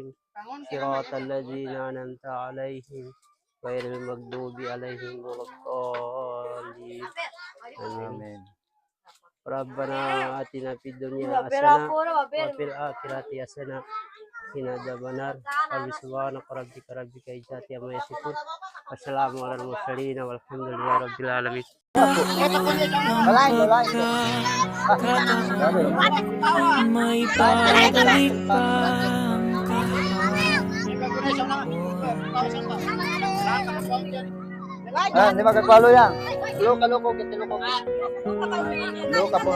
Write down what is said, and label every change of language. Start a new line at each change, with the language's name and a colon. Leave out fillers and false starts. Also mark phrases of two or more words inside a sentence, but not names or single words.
Arabic: صراط الذين أنعمت عليهم غير المغضوب عليهم ولا الضالين. Amin. ربنا آتنا في الدنيا حسنة وفي الآخرة حسنة وقنا عذاب النار. سبحانك ربك رب العزة عما يصفون. والسلام على المرسلين والحمد لله رب العالمين.
Filipino: May babalik pa Hindi magkakwalo yan. Luka-luko, kituluko. Luka po.